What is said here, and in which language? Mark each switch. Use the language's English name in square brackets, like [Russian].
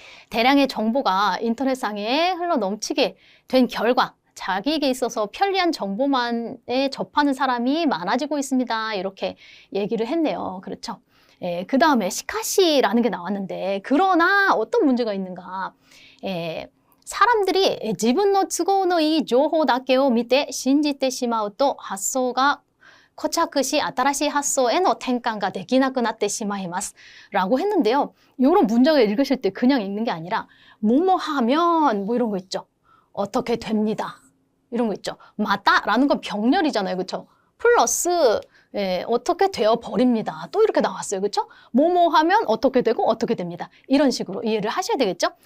[Korean] 대량의 정보가 인터넷상에 흘러 넘치게 된 결과 자기에게 있어서 편리한 정보만에 접하는 사람이 많아지고 있습니다. 이렇게 얘기를 했네요. 그렇죠? 그 다음에 시카시라는 게 나왔는데 그러나 어떤 문제가 있는가? 사람들이 [Japanese] 自分の都合のいい情報だけを見て信じてしまうと発想が固着し新しい発想への転換ができなくなってしまいます [Korean] 라고 했는데요. 이런 문장을 읽으실 때 그냥 읽는 게 아니라 뭐뭐 하면 뭐 이런 거 있죠. 어떻게 됩니다. 이런 거 있죠. 맞다라는 건 병렬이잖아요. 그렇죠? 플러스 어떻게 되어 버립니다. 또 이렇게 나왔어요. 그렇죠? 뭐뭐 하면 어떻게 되고 어떻게 됩니다. 이런 식으로 이해를 하셔야 되겠죠?